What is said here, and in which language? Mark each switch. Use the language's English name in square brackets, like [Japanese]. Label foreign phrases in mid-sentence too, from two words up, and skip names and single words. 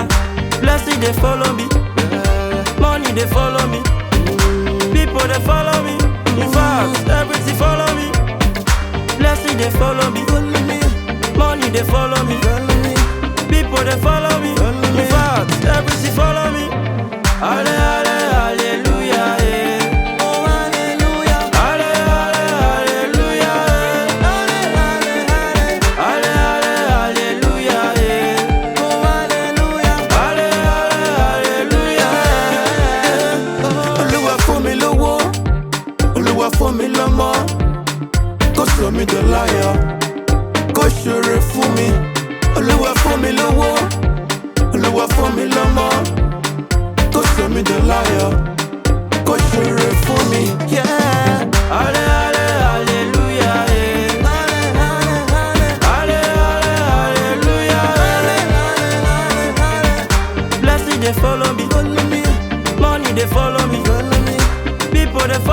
[Nigerian Pidgin] Blessings they follow me, money they follow me, people they follow me. In fact, everything follow me. Blessing they follow me, money they follow me, people they follow me. In fact, everything follow me. Hallelujah, eh. Hallelujah, hallelujah, eh. [Yoruba] Olúwa fún mi lówó, Olúwa fún mi lọ́mọ. Kó sọ mí dọláyọ̀, kó ṣoore fún mi. Olúwa fún mi lówó, Olúwa fún mi lọ́mọ. Kó sọ mí dọláyọ̀, kó ṣoore fún mi. [Nigerian Pidgin] Yeah. Hallelujah, eh. Hallelujah, blessing they follow me, money they follow me, people they follow me.